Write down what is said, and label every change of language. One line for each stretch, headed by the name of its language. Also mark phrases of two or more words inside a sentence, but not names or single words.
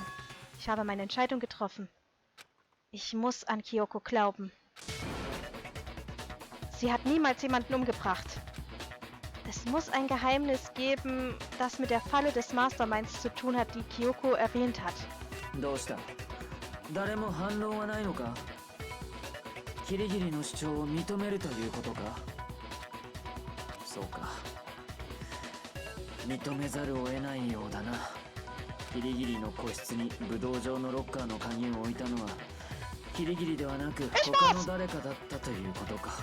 German: Ich habe meine Entscheidung getroffen. Ich muss an Kyoko glauben. Sie hat niemals jemanden umgebracht. Es muss ein Geheimnis geben, das mit der Falle des Masterminds zu tun hat, die Kyoko erwähnt hat.
Japanese: どうした？誰も反応はないのか？キリギリの主張を認めるということか？そうか。認めざるを得ないようだな。キリギリの個室に武道場のロッカーの鍵を置いたのはキリギリではなく他の誰かだったということか。